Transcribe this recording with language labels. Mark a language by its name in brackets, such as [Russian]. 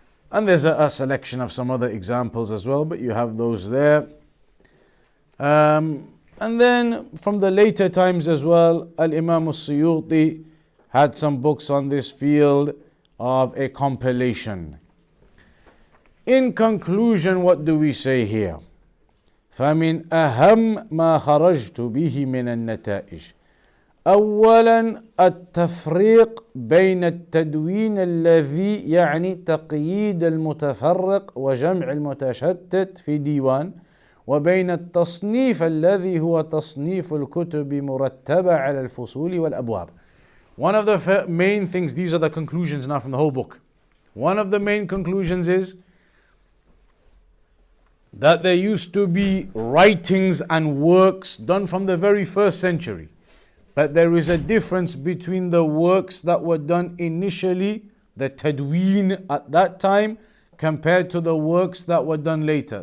[English] And there's a selection of some other examples as well, but you have those there. And then from the later times as well, Al-Imam al-Suyuti had some books on this field of a compilation. In conclusion, what do we say here? [Arabic] فَمِنْ أَهَمْ مَا خَرَجْتُ بِهِ مِنَ النَّتَائِجِ أولا التفريق بين التدوين الذي يعني تقييد المتفرق وجمع المتشتت في ديوان وبين التصنيف الذي هو تصنيف الكتب مرتبة على الفصول والأبواب. [English] One of the main things, these are the conclusions now from the whole book. One of the main conclusions is that there used to be writings and works done from the very first century. But there is a difference between the works that were done initially, the tadween at that time, compared to the works that were done later.